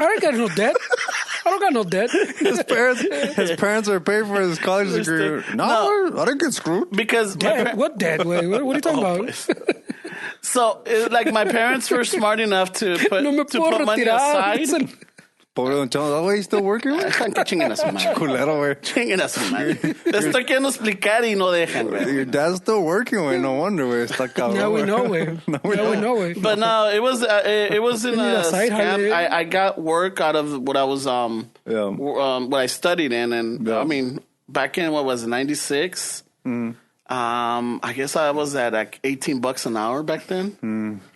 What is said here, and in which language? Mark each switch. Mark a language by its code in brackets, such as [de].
[en] I don't got no debt. I don't got no debt. His parents are paying for his college degree. No, I didn't get screwed. Because What debt? Wait, what are you talking about? So, like, my parents were smart enough to put money aside. Pobre Don Chano, that way he's still working, güey. [es] Dejan que chinguen a su madre. Culero, güey. Chinguen a su madre. Les estoy queriendo explicar y no dejan, güey. [en] Your dad's still working, güey. No wonder, [es] güey. Está cabrón. [en] Now we know, güey. Now we know, güey. But no, it was in a side scam. hustle. I got work out of what I was what I studied in, and I mean, back in what was it, 96? I guess I was at like $18 an hour back then.